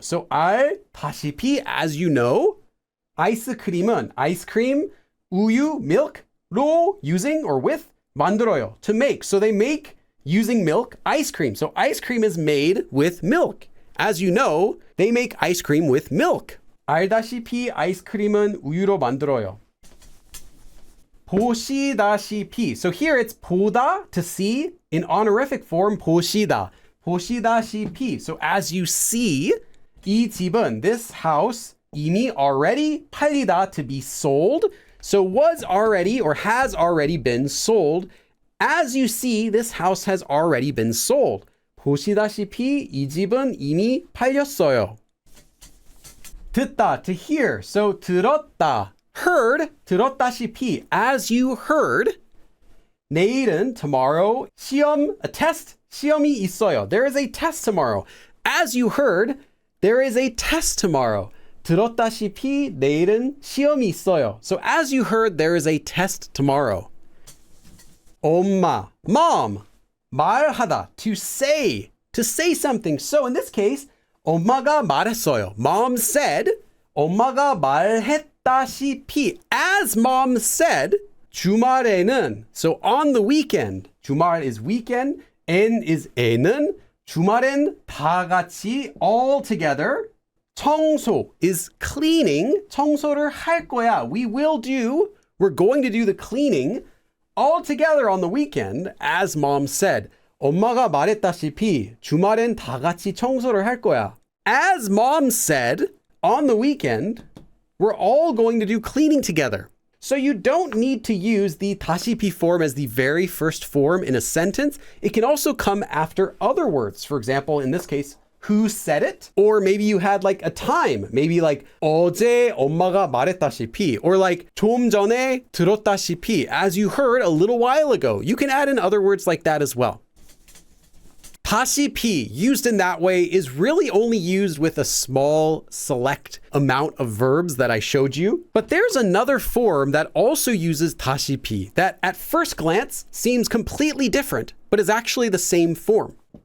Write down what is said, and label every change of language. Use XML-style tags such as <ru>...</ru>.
<en>So 알다시피, as you know. 아이스크림은, ice cream, 우유, milk, 로, using or with, 만들어요, to make. So they make, using milk, ice cream. So ice cream is made with milk. As you know, they make ice cream with milk.</en> <ko>알다시피 아이스크림은 우유로 만들어요. 보시다시피.</ko> <en>So here it's 보다, to see, in honorific form 보시다.</en> <ko>보시다시피.</ko> <en>So as you see,</en> <ko>이 집은,</ko> <en>this house, 이미 already, 팔리다, to be sold. So was already or has already been sold. As you see, this house has already been sold.</en> <ko>보시다시피 이 집은 이미 팔렸어요.</ko> <en>듣다, to hear. So 들었다, heard, 들었다시피, as you heard.</en> <ko>내일은, tomorrow, 시험, a test, 시험이 있어요.</ko> <en>There is a test tomorrow. As you heard, there is a test tomorrow.</en> <ko>들었다시피 내일은 시험이 있어요.</ko> <en>So as you heard, there is a test tomorrow. 엄마, mom. 말하다, to say something. So in this case,</en> <ko>엄마가 말했어요.</ko> <en>Mom said,</en> <ko>엄마가 말했다시피.</ko> <en>As mom said, 주말에는, so on the weekend, 주말 is weekend, 엔 is 에는,</en> <ko>주말엔 다 같이</ko> <en>all together. 청소 is cleaning.</en> <ko>청소를 할 거야.</ko> <en>We're going to do the cleaning all together on the weekend, as mom said.</en> <ko>엄마가 말했다시피 주말엔 다 같이 청소를 할 거야.</ko> <en>As mom said, on the weekend, we're all going to do cleaning together. So you don't need to use the 다시피 form as the very first form in a sentence. It can also come after other words. For example, in this case, who said it? Or maybe you had like a time. Maybe like</en> <ko>어제 엄마가 말했다시피.</ko> <en>Or like</en> <ko>좀 전에 들었다시피.</ko> <en>As you heard a little while ago. You can add in other words like that as well. 다시피, used in that way, is really only used with a small, select amount of verbs that I showed you. But there's another form that also uses 다시피 that at first glance seems completely different, but is actually the same form.</en>